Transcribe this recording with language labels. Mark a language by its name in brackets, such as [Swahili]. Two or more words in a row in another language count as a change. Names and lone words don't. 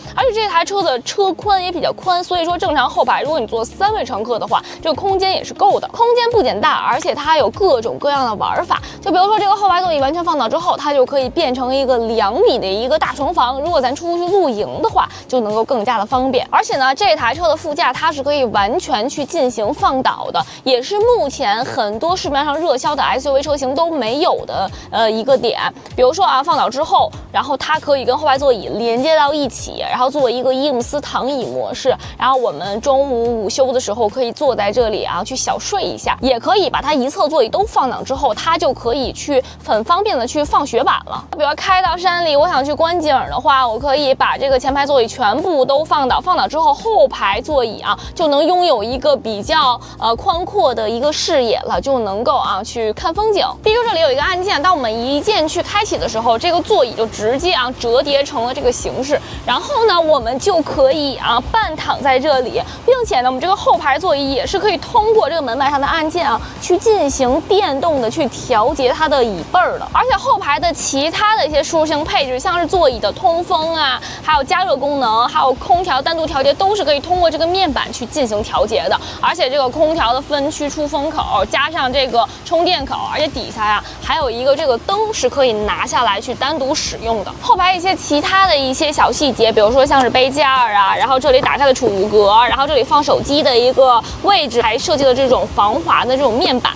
[Chinese] 而且這台車的車寬也比較寬，所以說正常後排如果你坐3位乘客的話，這個空間也是夠的。空間不僅大，而且它還有各種各樣的玩法。就比如說這個後排座椅完全放倒之後，它就可以變成一個2米的一個大床房。如果咱出去露營的話，就能夠更加的方便。而且呢，這台車的副駕它是可以完全去進行放倒的，也是目前很多市面上熱銷的 SUV 車型都沒有的一個點。比如說啊，放倒之後，然後它可以跟後排座椅連接到一起，然後做一個伊姆斯躺椅模式。然後我們中午午休的時候可以坐在這裡啊，去小睡一下，也可以把它一側座椅都放倒之後，它就可以去很方便的去放雪板了。比如開到山裡，我想去觀景的話，我可以把這個前排座椅全部都放倒之後，後排座椅啊就能擁有一個比較寬闊的一個視野了，就能夠去看風景。比如這裡有一個按鍵，當我們一鍵去開啟的時候，這個座椅就直接折疊成了這個形式，然後呢，我們就可以半躺在這裡，並且呢，我們這個後排座椅也是可以通過這個門板上的按鍵去進行電動的去調節它的椅背的。而且後排的其他的一些舒適性配置，像是座椅的通風還有加热功能，還有空調单獨調節，都是可以通過这個面板去進行調節的。而且這個空調的分區出風口，加上這個充電口，而且底下還有一個這個燈是可以拿下來去單獨使用的。後排一些其他的一些小細節，比如說像是杯架然後這裡打開的儲物格，然後這裡放手機的一個位置，還設計了這種防滑的這種面板。